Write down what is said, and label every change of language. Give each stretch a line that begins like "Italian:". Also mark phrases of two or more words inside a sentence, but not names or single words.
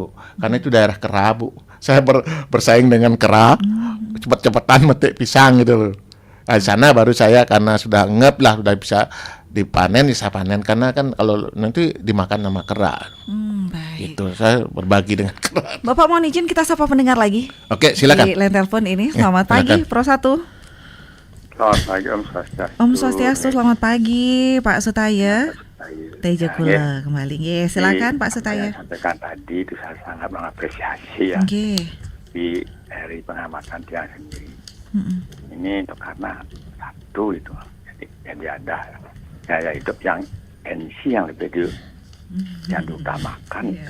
Indonesian: Karena itu daerah kera, Bu. Saya bersaing dengan kera, cepet-cepetan metik pisang gitu loh. Nah, di sana baru saya karena sudah ngep lah, sudah bisa dipanen, bisa panen karena kan kalau nanti dimakan sama kera. Baik. Itu saya berbagi dengan kera. Bapak mohon izin kita sapa pendengar lagi. Oke, silakan. Di line telepon ini. Selamat pagi, silakan. Pro 1. Selamat pagi, Om Swastiastu. Om Swastiastu, selamat pagi, Pak Sutaya.
Balinese: Teja Kula
Indonesian: kembali. Silakan Pak Sutaya. Yang sampaikan tadi itu saya sangat mengapresiasi ya. Di dari pengamatan dia sendiri. Ini itu karena satu itu jadi ada gaya hidup yang NC yang lebih yang diutamakan itu,